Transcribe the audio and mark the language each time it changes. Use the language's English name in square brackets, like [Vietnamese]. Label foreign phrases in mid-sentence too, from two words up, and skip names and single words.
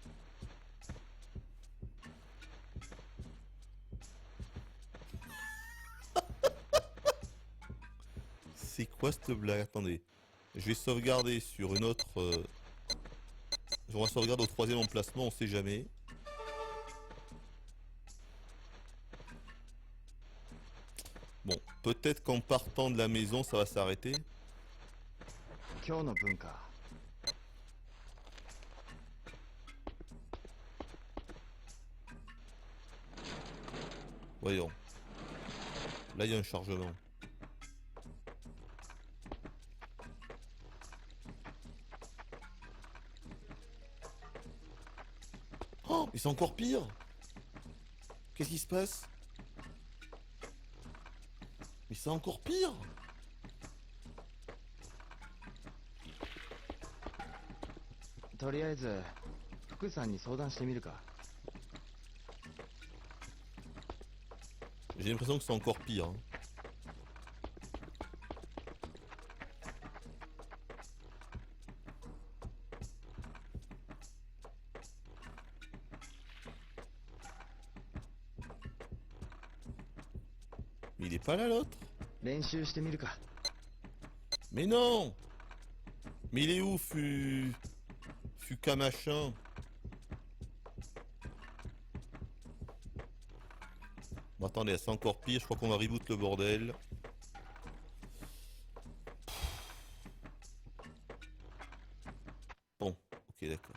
[French] C'est quoi cette blague? Attendez. Je vais sauvegarder sur une autre... Je vais sauvegarder au 3e emplacement, on sait jamais. Bon, peut-être qu'en partant de la maison, ça va s'arrêter. [Japanese] 今日の文化。 [French] Voyons. Là, il y a un chargement. Oh, mais c'est encore pire. Qu'est-ce qui se passe? Mais c'est encore pire. [Japanese] 「とりあえず福さんに相談してみるか。 [French] J'ai l'impression que c'est encore pire. Hein. Mais il est pas là l'autre. [Japanese] 練習してみるか。 [French] Mais non. Mais il est où Fuka machin? Bon, attendez, c'est encore pire, je crois qu'on va reboot le bordel. Bon, ok d'accord.